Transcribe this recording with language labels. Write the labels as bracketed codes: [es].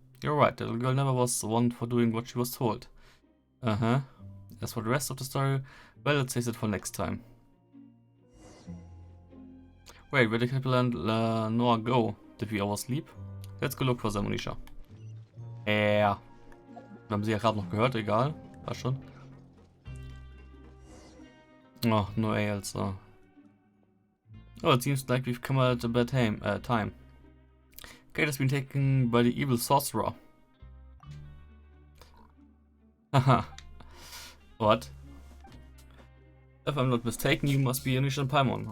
[en] You're right, the little girl never was the one for doing what she was told. Uh-huh. As for the rest of the story, well, let's save it for next time. Wait, where did Caterpillar and Noah go? Did we oversleep? Let's go look for them, Monisha. [de] Wir haben sie ja gerade noch gehört, egal. War schon. Oh, no else. [en] Oh, it seems like we've come at a bad time. Kate has been taken by the evil sorcerer. Haha. What? If I'm not mistaken, you must be Anisha and Paimon.